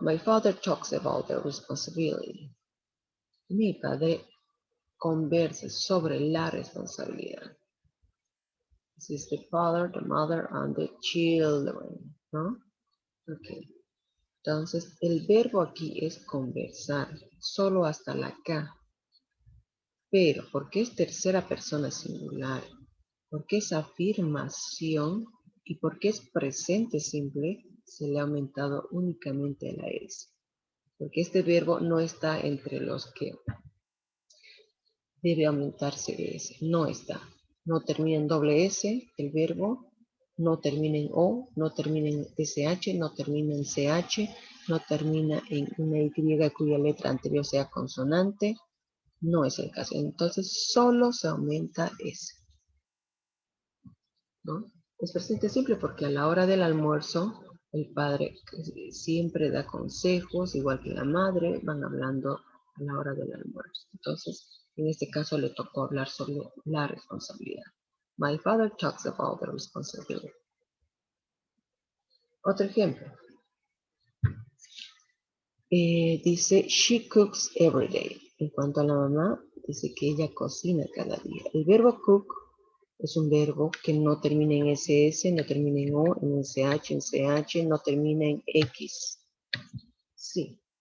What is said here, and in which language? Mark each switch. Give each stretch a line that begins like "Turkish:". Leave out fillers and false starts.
English: My father talks about the responsibility.
Spanish: Mi padre conversa sobre la responsabilidad.
English: This is the father, the mother, and the children.
Spanish: ¿No? Ok. Entonces, el verbo aquí es conversar, solo hasta la K. Pero, porque es tercera persona singular, porque es afirmación y porque es presente simple, se le ha aumentado únicamente la S. Porque este verbo no está entre los que debe aumentarse S. No está. No termina en doble S el verbo, no termina en O, no termina en SH, no termina en CH, no termina en una Y cuya letra anterior sea consonante. No es el caso. Entonces, solo se aumenta S. ¿No? Es presente simple porque a la hora del almuerzo el padre siempre da consejos, igual que la madre, van hablando a la hora del almuerzo. Entonces, en este caso le tocó hablar sobre la responsabilidad.
English: My father talks about the responsibility.
Spanish: Otro ejemplo. Dice,
English: she cooks every day.
Spanish: En cuanto a la mamá, dice que ella cocina cada día. El verbo cook es un verbo que no termina en SS, no termina en O, en SH, en CH, no termina en X. Sí.